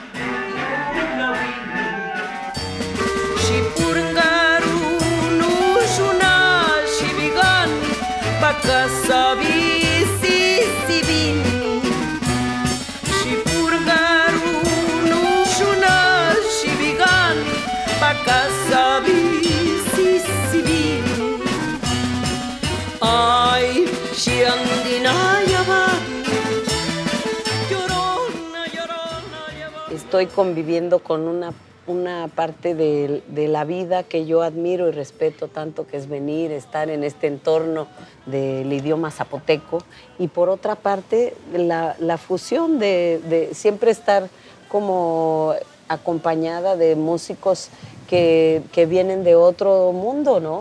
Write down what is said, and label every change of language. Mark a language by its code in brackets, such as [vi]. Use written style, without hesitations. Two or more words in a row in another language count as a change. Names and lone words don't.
[zap] Shipurgaru, Nushuna, Shibigan, Bakasabi, Sisibini. Shipurgaru, Nushuna, Shibigan, Bakasabi, Sisibini. Ay, Shiandina Yabadi, Llorona, Llorona, Yabadi. [es] Estoy conviviendo con una parte de la vida que yo admiro y respeto tanto, que es venir, estar en este entorno del idioma zapoteco, y por otra parte la fusión de siempre estar como acompañada de músicos que vienen de otro mundo, ¿no?